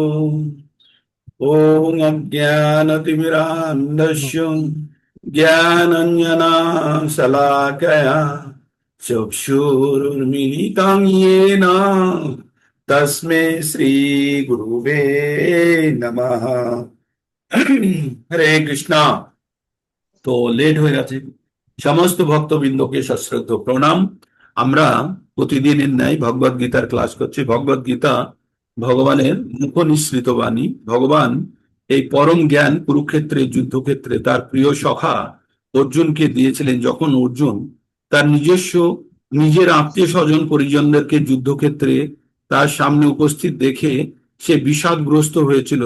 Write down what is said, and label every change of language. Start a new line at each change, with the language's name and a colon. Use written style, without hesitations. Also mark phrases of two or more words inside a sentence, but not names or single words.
Sanskrit: ओम अज्ञानतिमिरान्धस्य ज्ञानाञ्जनशलाकया चक्षुरुन्मीलितं येन तस्मै श्रीगुरुवे नमः।
Bangla: হরে কৃষ্ণা। তো লেট হয়ে গেছে। সমস্ত ভক্তবৃন্দকে সশ্রদ্ধ প্রণাম। আমরা প্রতিদিনের ন্যায় ভগবদ গীতার ক্লাস করছি। ভগবদ গীতা ভগবানের মুখ নিঃসৃত বাণী। ভগবান এই পরম জ্ঞান কুরুক্ষেত্রের যুদ্ধক্ষেত্রে তার প্রিয় সখা অর্জুনকে দিয়েছিলেন, যখন অর্জুন তার নিজের আত্মীয় স্বজন পরিজনদেরকে যুদ্ধক্ষেত্রে তার সামনে উপস্থিত দেখে সে বিষাদগ্রস্ত হয়েছিল।